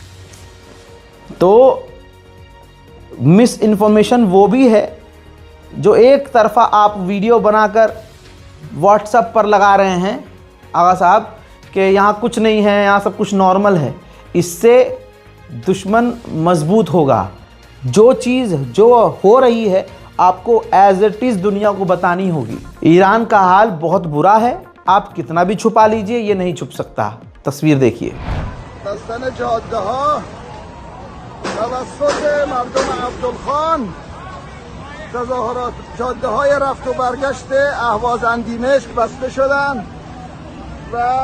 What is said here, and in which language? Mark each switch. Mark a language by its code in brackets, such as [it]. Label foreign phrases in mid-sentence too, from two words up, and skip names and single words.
[hi] तो मिस इन्फॉर्मेशन वो भी है जो एक तरफा आप वीडियो बनाकर व्हाट्सएप पर लगा रहे हैं, आगा साहब कि यहाँ कुछ नहीं है, यहाँ सब कुछ नॉर्मल है, इससे दुश्मन मजबूत होगा। जो चीज़ जो हो रही है आपको [en] as it is [hi] दुनिया को बतानी होगी। ईरान का हाल बहुत बुरा है, आप कितना भी छुपा लीजिए ये नहीं छुप सकता। तस्वीर देखिए। [fa] تظاهرات جاده‌های رفت و برگشت اهواز اندیمشک بسته شدند و